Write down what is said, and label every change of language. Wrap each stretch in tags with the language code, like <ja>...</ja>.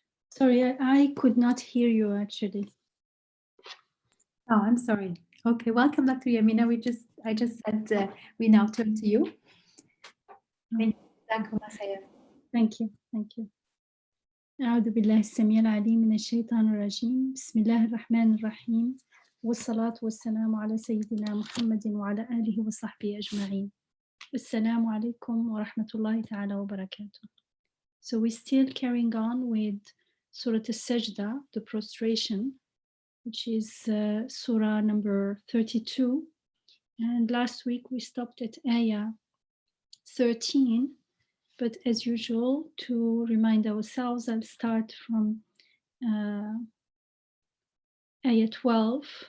<en>Sorry, I could not hear you actually. Oh, I'm sorry. Okay, welcome, Dr. Yamina. I just said we now turn to you. Thank you. Thank you.</en> <ar>أعوذ بالله السميع العليم من الشيطان الرجيم. بسم الله الرحمن الرحيم. والصلاة والسلام على سيدنا محمد وعلى آله وصحبه أجمعين. السلام عليكم ورحمة الله تعالى وبركاته.</ar> <en>So we're still carrying on with Surah al-Sajdah, the prostration, which is Surah number 32. And last week we stopped at Ayah 13. But as usual, to remind ourselves, I'll start from Ayah 12.</en>